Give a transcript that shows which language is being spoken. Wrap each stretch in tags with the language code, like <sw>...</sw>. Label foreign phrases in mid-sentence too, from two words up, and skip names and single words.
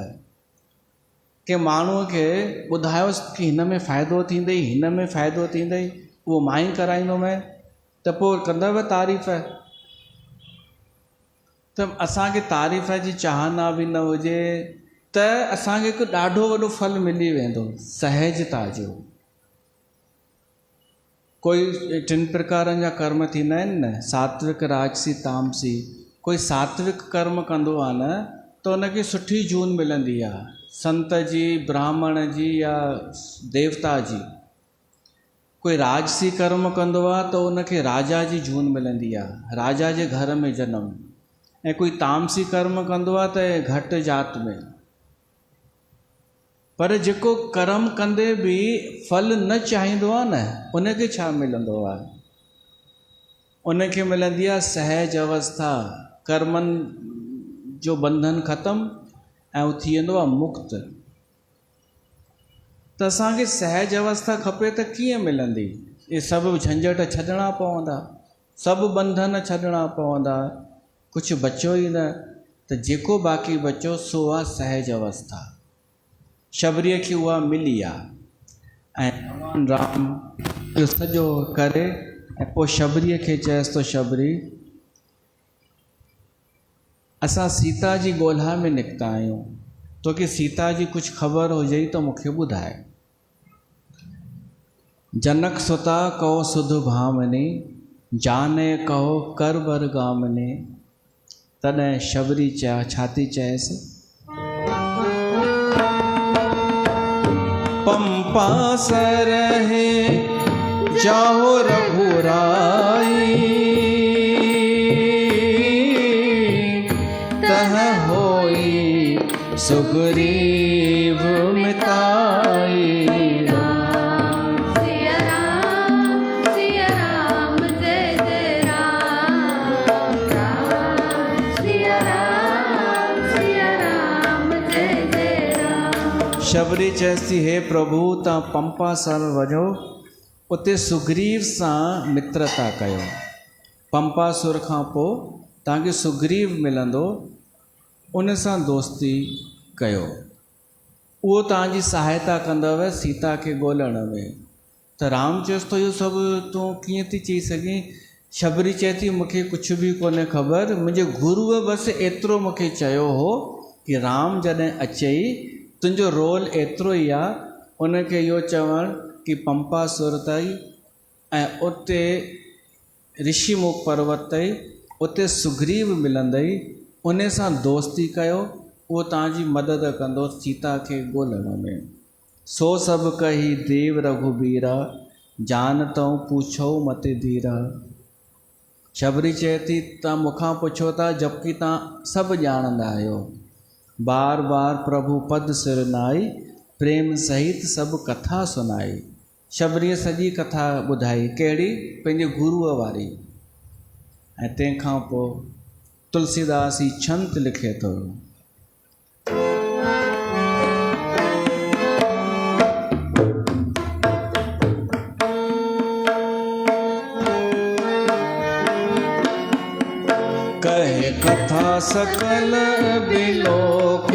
<sd>के माण्हूअ खे ॿुधायोसि कि हिन में फ़ाइदो थींदई, हिन में फ़ाइदो थींदई, उहो मां ई कराईंदोमांइ, त पोइ कंदव तारीफ़। त असांखे तारीफ़ जी चाहना बि न हुजे त असांखे हिकु ॾाढो वॾो फल मिली वेंदो, सहजता जो। कोई 3 प्रकारनि जा कर्म थींदा आहिनि न, सात्विक राजसी तामसी। कोई सात्विक कर्म कंदो आहे न त उनखे सुठी जून मिलंदी आहे, संत जी, ब्राह्मण जी या देवता जी। कोई राजसी कर्म कंदो आहे त उनखे राजा जी जून मिलंदी आहे, राजा जे घर में जनम। ऐं कोई तामसी कर्म कंदो आहे त घटि जात में। पर जेको कर्म कंदे बि फल न चाहींदो आहे न, उनखे छा मिलंदो आहे? उनखे मिलंदी आहे सहज अवस्था, कर्मनि जो बंधन ख़तमु ऐं उहो थी वेंदो आहे मुक्त। त असांखे सहज अवस्था खपे त कीअं मिलंदी? इहे सभु झंझट छॾणा पवंदा, सभु बंधन छॾणा पवंदा, कुझु बचो ई न। त जेको बाक़ी बचो सो आहे सहज अवस्था। शबरीअ खे उहा मिली आहे ऐं भॻवान राम इहो सॼो करे ऐं पोइ शबरीअ खे चएसि थो शबरी असां सीता जी ॻोल्हा में निकिता आहियूं, तोखे सीता जी कुझु ख़बर हुजे त मूंखे ॿुधाए।</sd> <awa>जनक सुता कहो सुध भामनी, जाने कहो कर वर गामने।</awa> <sd>तॾहिं शबरी छा थी चएसि?</sd> <awa>पंपा सर है जाओ रघुराई, तह होई सुग्रीव मिताई।</awa> <sd>शबरी चएसि हे प्रभु तव्हां पंपा सर वञो, उते सुग्रीव सां मित्रता कयो। पंपासुर खां पोइ तव्हांखे सुग्रीव मिलंदो, उन सां दोस्ती कयो। उहो तव्हांजी सहायता कंदव सीता खे ॻोल्हण में। त राम चएसि थो इहो सभु तूं कीअं थी चई सघीं? शबरी चए थी मूंखे कुझु बि कोन्हे ख़बर, मुंहिंजे गुरुअ बसि एतिरो मूंखे चयो हो कि राम जॾहिं अचई तुंहिंजो रोल एतिरो ई आहे उनखे इहो चवणु कि पंपासुर ताईं ऐं उते ऋषिमुख पर्वत ताईं उते सुग्रीव मिलंदई, उन सां दोस्ती कयो, उहो तव्हांजी मदद कंदो सीता खे ॻोल्हण में।</sd> <awa>सो सभु कही देव रघुबीरा, जानतऊं पूछो मते धीरा।</awa> <sd>शबरी चए थी तव्हां मूंखां पुछो था जबकि तव्हां सभु ॼाणंदा आहियो।</sd> <awa>बार बार प्रभु पद सिर नाई, प्रेम सहित सभु कथा सुनाई।</awa> <sd>शबरीअ सॼी कथा ॿुधाई, कहिड़ी? पंहिंजे गुरूअ वारी। ऐं तंहिंखां पोइ तुलसीदास ही छंत लिखे थो,</sd> <awa>कहे कथा सकल बिलोक</awa>